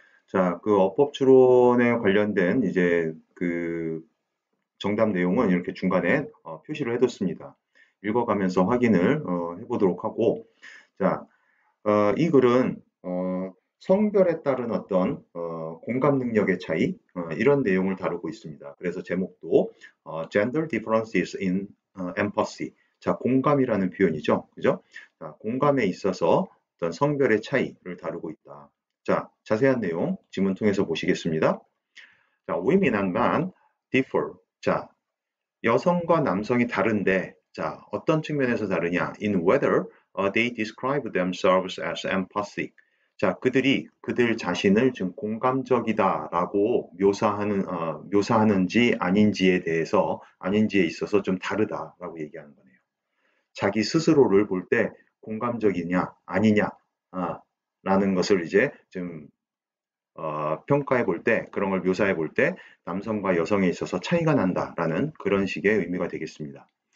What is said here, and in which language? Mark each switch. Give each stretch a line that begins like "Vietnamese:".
Korean: 자, 그 어법 추론에 관련된 이제 그 정답 내용은 이렇게 중간에 표시를 해뒀습니다. 읽어가면서 확인을 해보도록 하고, 자, 이 글은 성별에 따른 어떤 공감 능력의 차이 이런 내용을 다루고 있습니다.
English: 그래서 제목도 Gender Differences in Empathy.
Korean: 자, 공감이라는 표현이죠. 그죠? 자, 공감에 있어서 어떤 성별의 차이를 다루고 있다. 자, 자세한 내용 지문 통해서 보시겠습니다.
English: 자, women and men differ.
Korean: 자, 여성과 남성이 다른데, 자, 어떤 측면에서 다르냐?
English: In whether they describe themselves as empathic.
Korean: 자, 그들이 그들 자신을 좀 공감적이다라고 묘사하는지 아닌지에 있어서 좀 다르다라고 얘기하는 거네요. 자기 스스로를 볼 때 공감적이냐, 아니냐, 라는 것을 이제 좀 평가해 볼 때, 그런 걸 묘사해 볼 때 남성과 여성에 있어서 차이가 난다라는 그런 식의 의미가 되겠습니다.